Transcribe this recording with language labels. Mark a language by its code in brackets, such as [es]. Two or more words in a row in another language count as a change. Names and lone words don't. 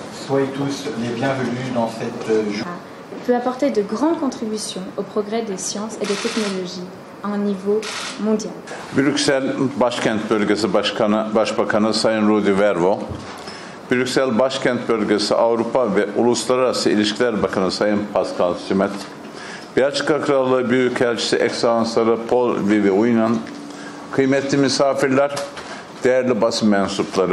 [fr] soyez tous les bienvenus dans cette journée. Peut apporter de grandes contributions au progrès des sciences et des technologies à un niveau mondial. [tr] Brüksel Başkent Bölgesi Başbakanı Sayın Rudi Vervo, Brüksel Başkent Bölgesi Avrupa ve Uluslararası İlişkiler Bakanı Sayın Pascal Simet, Belçika Krallığı Büyükelçisi Ekselansları Paul Vivi Uynan, kıymetli misafirler, değerli basın mensupları.